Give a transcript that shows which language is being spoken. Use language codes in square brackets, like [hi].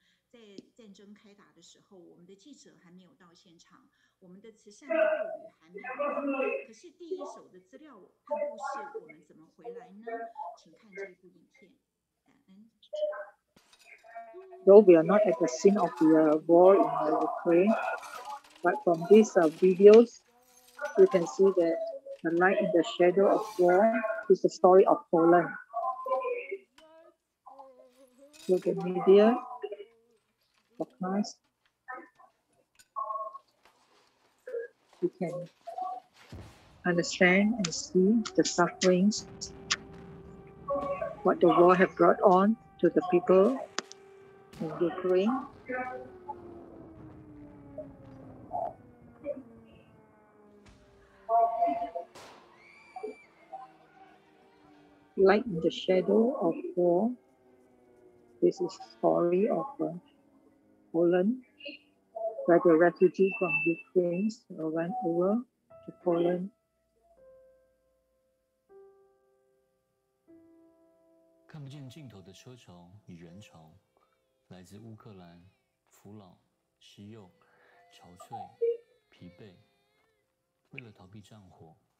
[zh] 在战争开打的时候，我们的记者还没有到现场，我们的慈善的妇女还没有到，可是第一手的资料和故事，我们怎么回来呢？请看这部影片，感恩。 [en] Though we are not at the scene of the war in Ukraine, but from these videos, you can see that the light in the shadow of war is the story of Poland. So the media, podcast, you can understand and see the sufferings, what the war has brought on to the people in Ukraine. Light in the shadow of war. This is the story of Poland, where the refugees from Ukraine went over to Poland. [zh] 看不见尽头的车潮与人潮，来自乌克兰、扶老、西柚、憔悴、疲惫。为了逃避战火，